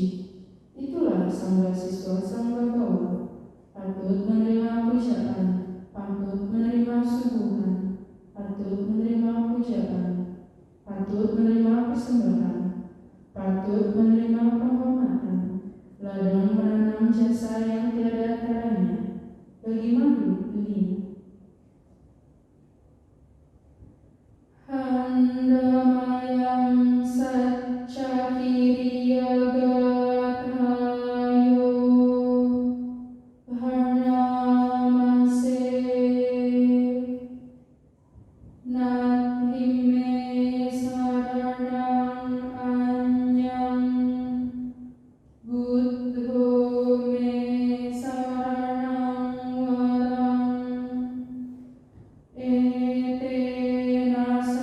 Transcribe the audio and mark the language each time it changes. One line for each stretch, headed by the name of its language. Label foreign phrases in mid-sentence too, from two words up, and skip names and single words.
Indonesian: Itulah Sangga siswa Sanggawa, patut menerima pujaan, patut menerima suguhan, patut menerima pujaan, patut menerima persembahan, patut menerima penghormatan, ladang menanam jasa yang tiada taranya bagi makhluk dunia.
Pali: Handamayam Satchakiriya Gathayo Bharnamase Nathime Saranang Anyang Buddho Me Saranang Warang Etena